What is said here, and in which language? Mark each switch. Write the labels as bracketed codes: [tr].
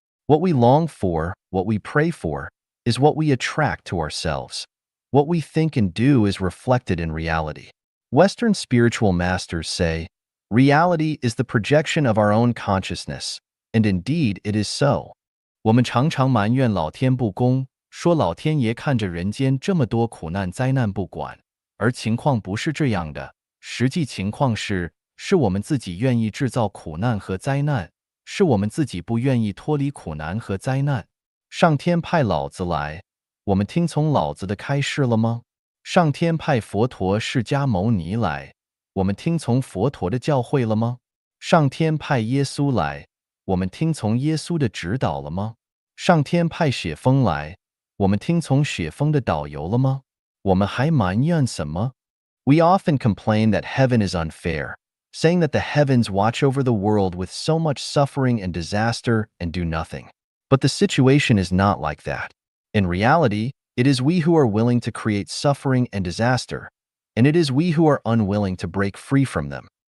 [en] What we long for, what we pray for, is what we attract to ourselves. What we think and do is reflected in reality. Western spiritual masters say, reality is the projection of our own consciousness, and indeed it is so. [zh] 我们常常埋怨老天不公，说老天爷看着人间这么多苦难灾难不管，而情况不是这样的。实际情况是我们自己愿意制造苦难和灾难，是我们自己不愿意脱离苦难和灾难。上天派老子来，我们听从老子的开示了吗？上天派佛陀释迦牟尼来，我们听从佛陀的教诲了吗？上天派耶稣来，我们听从耶稣的指导了吗？上天派雪峰来，我们听从雪峰的导游了吗？我们还埋怨什么？ [en] We often complain that heaven is unfair, saying that the heavens watch over the world with so much suffering and disaster and do nothing. But the situation is not like that. In reality, it is we who are willing to create suffering and disaster, and it is we who are unwilling to break free from them.